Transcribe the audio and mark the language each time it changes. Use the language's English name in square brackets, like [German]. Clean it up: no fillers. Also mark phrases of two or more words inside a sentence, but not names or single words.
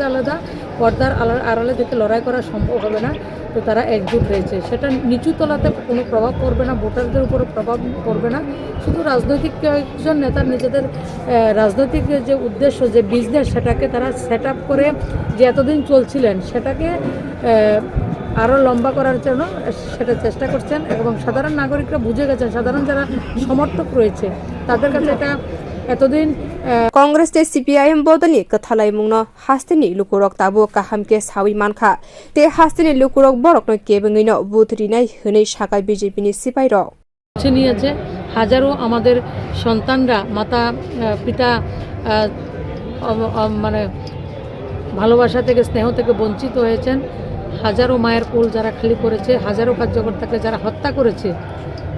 [Bangla] আলাদা পর্দার আড়ালে থেকে লড়াই করা সম্ভব হবে না তো তারা একজোট রয়েছে সেটা নিচু তলাতে কোনো প্রভাব পড়বে না ভোটারদের উপর প্রভাব পড়বে না শুধু রাজনৈতিক কয়েকজন নেতার নিজেদের রাজনৈতিক যে উদ্দেশ্য যে বিজনেস সেটাকে তারা [English] set up [Bangla] করে যে এতদিন চলছিলেন সেটাকে আরও লম্বা করার জন্য সেটা চেষ্টা করছেন এবং সাধারণ নাগরিকরা বুঝে গেছেন সাধারণ যারা সমর্থক রয়েছে তাদের কাছে এটা এতদিন [Kok Borok] Congress te CPIM bodoni kathalai mungno hastini lukurok tabo kahamke sawi mankha te hastini lukurok borokno kebengui no buthrinai hwnei sakai BJP ni sipai rok [Bangla] নিয়েছে হাজারো আমাদের সন্তানরা মাতা পিতা মানে ভালোবাসা থেকে স্নেহ থেকে বঞ্চিত হয়েছেন হাজারো মায়ের কোল যারা খালি করেছে হাজারো কার্যকর্তাকে যারা হত্যা করেছে তো